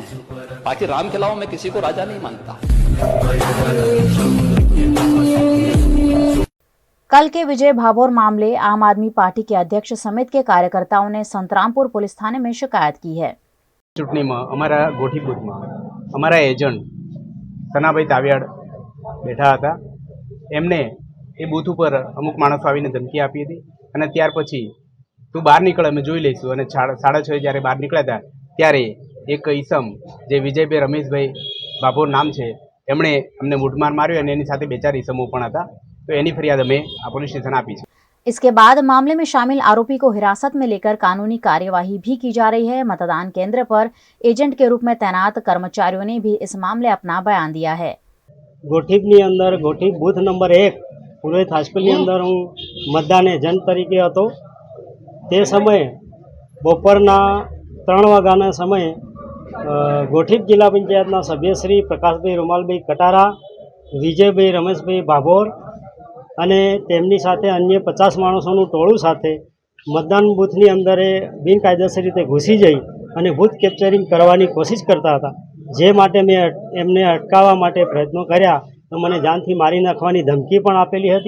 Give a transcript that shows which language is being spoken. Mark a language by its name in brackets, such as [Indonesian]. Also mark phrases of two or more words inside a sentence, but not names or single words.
[Hindi] बाकी राम के अलावा मैं किसी को राजा नहीं मानता। कल के विजय भाभोर मामले आम आदमी पार्टी के अध्यक्ष समेत के कार्यकर्ताओं ने संतरामपुर पुलिस थाने में शिकायत की है। चूंटनी में अमरा गोठी बूथ में अमरा एजंट सनाभाई तावियाड़ बैठा था। [Gujarati] એમને એ બૂથ પર અમુક માણસો આવીને ધમકી આપી હતી અને ત્યાર પછી તું બહાર નીકળ અમે જોઈ લઈશું અને 6:30 જ્યારે બહાર નીકળ્યા હતા ત્યારે એક ઈસમ જે વિજયભાઈ રમેશભાઈ ભાભોર નામ છે એમણે અમને મૂઢમાર માર્યો અને એની સાથે 2-4 ઈસમો પણ હતા। તો એની ફરિયાદ અમે આ પોલીસ સ્ટેશન આપી છે। [Hindi] इसके बाद मामले में शामिल आरोपी को हिरासत में लेकर कानूनी कार्यवाही भी की जा रही है। मतदान केंद्र पर एजेंट के रूप में तैनात कर्मचारियों ने भी इस मामले अपना बयान दिया है। [Gujarati] ગોઠીપની અંદર ગોઠીપ બૂથ નંબર 1 પુરોહિત હાઈસ્કૂલ અંદર હું મતદાન એજન્ટ તરીકે હતો। તે સમય બપોરના 3 વાગ્યાના સમય ગોઠીપ જિલ્લા પંચાયતના સભ્ય શ્રી પ્રકાશભાઈ રૂમાલભાઈ કટારા, વિજયભાઈ રમેશભાઈ ભાભોર અને તેમની સાથે અન્ય 50 માણસોનું ટોળું સાથે મતદાન બૂથની અંદર બિનકાયદેસર રીતે ઘૂસી જઈ અને બૂથ કેપ્ચરિંગ કરવાની કોશિશ કરતા હતા, જે માટે મેં એમને અટકાવવા માટે પ્રયત્નો કર્યા તો મને જાનથી મારી નાખવાની ધમકી પણ આપેલી હતી,